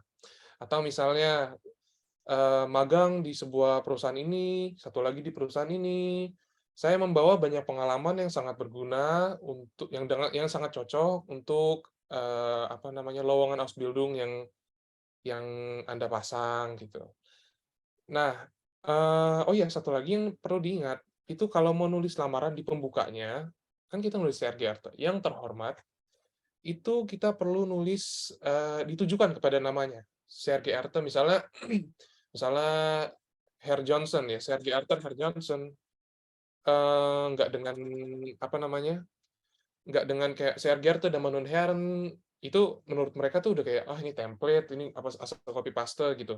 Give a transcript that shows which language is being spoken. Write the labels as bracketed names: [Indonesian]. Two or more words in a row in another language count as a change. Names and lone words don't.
[Indonesian] Atau misalnya, magang di sebuah perusahaan ini, satu lagi di perusahaan ini, Saya membawa banyak pengalaman yang sangat berguna untuk yang sangat cocok untuk, apa namanya, lowongan Ausbildung yang Anda pasang, gitu. Nah, oh ya, satu lagi yang perlu diingat, itu kalau mau nulis lamaran di pembukanya, kan kita nulis [German] "Sehr geehrte", [Indonesian] "Yang terhormat", itu kita perlu nulis, ditujukan kepada namanya. [German] "Sehr geehrte" [Indonesian] misalnya misalnya Herr Johnson ya, [German] "Sehr geehrter Herr Johnson", [Indonesian] nggak dengan, apa namanya, nggak dengan kayak [German] "Sehr geehrte Damen und Herren", [Indonesian] itu menurut mereka tuh udah kayak, "Ah, ini template, ini apa asal [English] copy paste," [Indonesian] gitu.